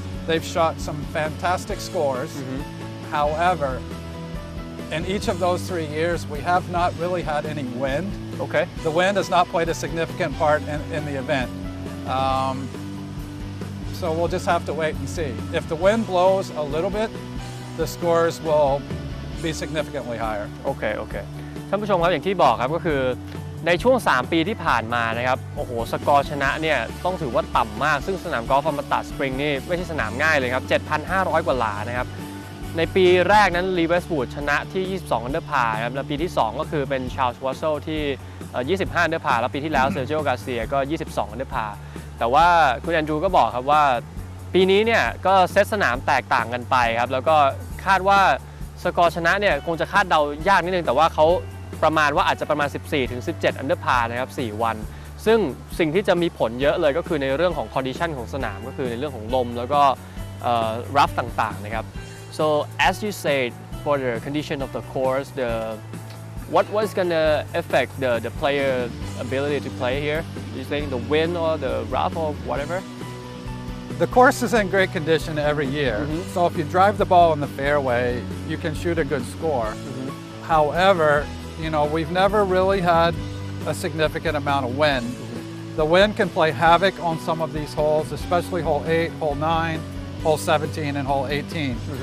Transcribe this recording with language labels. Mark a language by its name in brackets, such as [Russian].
[English] They've shot some fantastic scores. However, in each of those 3 years, we have not really had any wind. Okay. The wind has not played a significant part in the event. So we'll just have to wait and see. If the wind blows a little bit, the scores will be significantly higher. [Thai] โอเคท่านผู้ชมครับอย่างที่บอกครับก็คือในช่วง3 ปีที่ผ่านมานะครับโอ้โหสกอร์ชนะเนี่ยต้องถือว่าต่ำมากซึ่งสนามกอล์ฟอมตะสปริงนี่ไม่ใช่สนามง่ายเลยครับ 7,500 กว่าหลานะครับในปีแรกนั้นลีเวสต์วูดชนะที่22อันเดอร์พาร์ครับแล้วปีที่2ก็คือเป็นชาร์ลส์วอสเซลที่ 25อันเดอร์พาร์แล้วปีที่แล้วเซอร์จิโอ กาเซียก็22อันเดอร์พาร์แต่ว่าคุณแอนดรูก็บอกครับว่าปีนี้เนี่ยก็เซตสนามแตกต่างกันไปครับแล้วก็คาดว่า สกอร์ชนะเนี่ยคงจะคาดเดายากนิดนึงแต่ว่าเขาประมาณว่าอาจจะประมาณ 14-17 อันเดอร์พาร์นะครับ4 วันซึ่งสิ่งที่จะมีผลเยอะเลยก็คือในเรื่องของคอนดิชันของสนามก็คือในเรื่องของลมแล้วก็รัฟต่างๆนะครับ [English] so as you said for the condition of the course what was gonna affect the player ability to play here you think the wind or the rough or whatever The course is in great condition every year, so if you drive the ball in the fairway, you can shoot a good score. However, we've never really had a significant amount of wind. The wind can play havoc on some of these holes, especially hole 8, hole 9, hole 17, and hole 18.